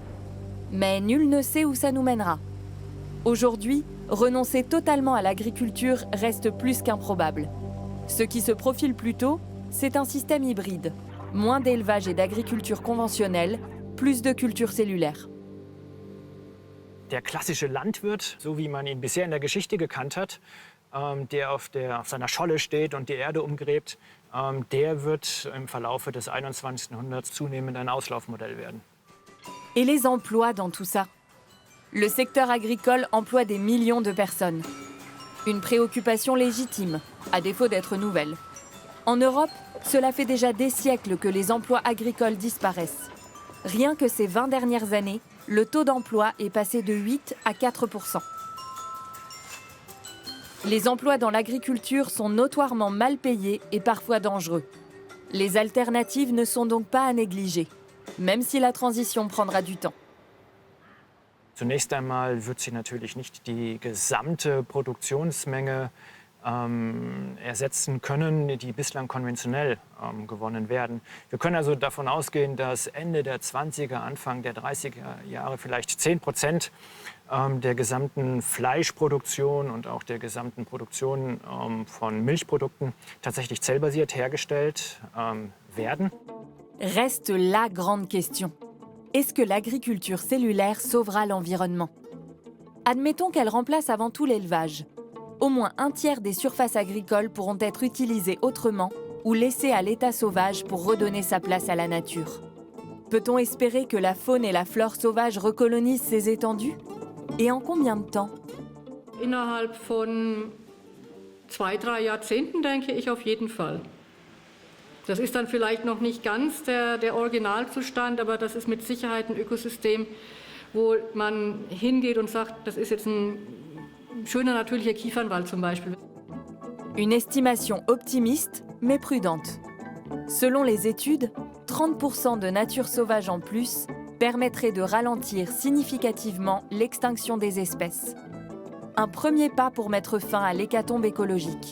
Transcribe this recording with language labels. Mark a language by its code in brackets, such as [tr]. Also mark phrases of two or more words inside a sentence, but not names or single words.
[fr] Mais nul ne sait où ça nous mènera. Aujourd'hui, renoncer totalement à l'agriculture reste plus qu'improbable. Ce qui se profile plutôt, c'est un système hybride. Moins d'élevage et d'agriculture conventionnelle, plus de culture cellulaire. [de] Der klassische Landwirt, so wie man ihn bisher in der Geschichte gekannt hat, der auf seiner Scholle steht und die Erde umgräbt, der wird im Verlaufe des 21. Jahrhunderts zunehmend ein Auslaufmodell werden. [fr] Et les emplois dans tout ça? Le secteur agricole emploie des millions de personnes. Une préoccupation légitime, à défaut d'être nouvelle. En Europe, cela fait déjà des siècles que les emplois agricoles disparaissent. Rien que ces 20 dernières années, le taux d'emploi est passé de 8 à 4%. Les emplois dans l'agriculture sont notoirement mal payés et parfois dangereux. Les alternatives ne sont donc pas à négliger, même si la transition prendra du temps. [de] Zunächst einmal wird sie natürlich nicht die gesamte Produktionsmenge ersetzen können, die bislang konventionell gewonnen werden. Wir können also davon ausgehen, dass Ende der 20er, Anfang der 30er Jahre vielleicht 10% der gesamten Fleischproduktion und auch der gesamten Produktion von Milchprodukten tatsächlich zellbasiert hergestellt werden. [fr] Reste la grande question. Est-ce que l'agriculture cellulaire sauvera l'environnement? Admettons qu'elle remplace avant tout l'élevage. Au moins un tiers des surfaces agricoles pourront être utilisées autrement ou laissées à l'état sauvage pour redonner sa place à la nature. Peut-on espérer que la faune et la flore sauvage recolonisent ces étendues? Et en combien de temps? [de] Innerhalb von 2-3 Jahrzehnten denke ich auf jeden Fall. Das ist dann vielleicht noch nicht ganz der Originalzustand, aber das ist mit Sicherheit ein Ökosystem, wo man hingeht und sagt, das ist jetzt ein schöner natürlicher Kiefernwald zum Beispiel. [fr] Une estimation optimiste, mais prudente. Selon les études, 30% de nature sauvage en plus permettrait de ralentir significativement l'extinction des espèces. Un premier pas pour mettre fin à l'hécatombe écologique.